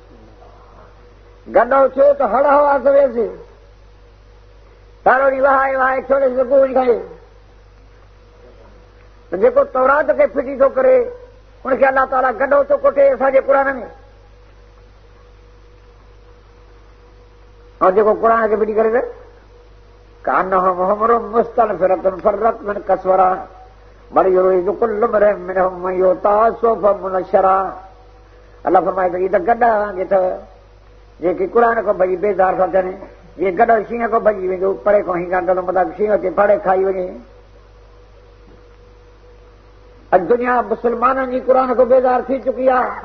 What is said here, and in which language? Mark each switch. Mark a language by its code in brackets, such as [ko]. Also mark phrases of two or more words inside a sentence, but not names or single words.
[sd] गधो थियो त हड़ हवा सवेसि, सारो ॾींहुं वहाए वहाए छोड़े सुबुह खाए। त जेको तौरात खे फिटी थो करे उनखे अलाह ताला गधो थो कोठे असांजे क़ुरान में। और जेको क़ुरान खे फिटी करे [ar] كأنهم حمر مستنفرة فرت من قسورة بل يريد كل امرئ منهم أن يؤتى صحفا منشرة. [sd] अल्लाह फरमाए त इहे त गॾा वांगे अथव जेके क़ुरान खां भॼी बेज़ार था थियनि। जीअं गॾो शींहं खां भॼी वेंदो, परे खां हींगा कंदो, मतिलबु शींहं खे फाड़े खाई वञे। अॼु दुनिया मुस्लमाननि जी क़ुरान खां बेज़ार थी चुकी आहे।